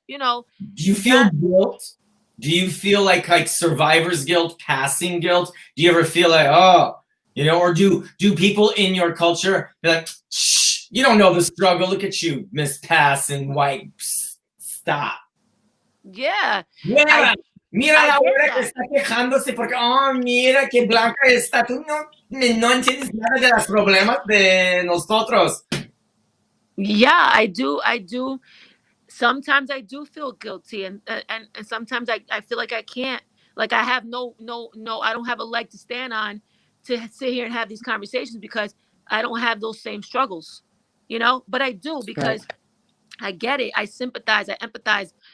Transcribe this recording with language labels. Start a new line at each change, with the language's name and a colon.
English: Do you feel guilt? Do you feel like survivor's guilt, passing guilt? Do you ever feel like, oh, or do people in your culture be like, shh, you don't know the struggle. Look at you, Miss Passing White. Psst, stop. Yeah. Yeah.
Spanish: Mira la hora que está quejándose porque, oh, mira que blanca está. Tú no entiendes nada de los problemas de nosotros.
English: Yeah, I do. Sometimes I do feel guilty, and sometimes I feel like I can't, like I have no, I don't have a leg to stand on to sit here and have these conversations, because I don't have those same struggles, but I do, because I get it. I sympathize. I empathize.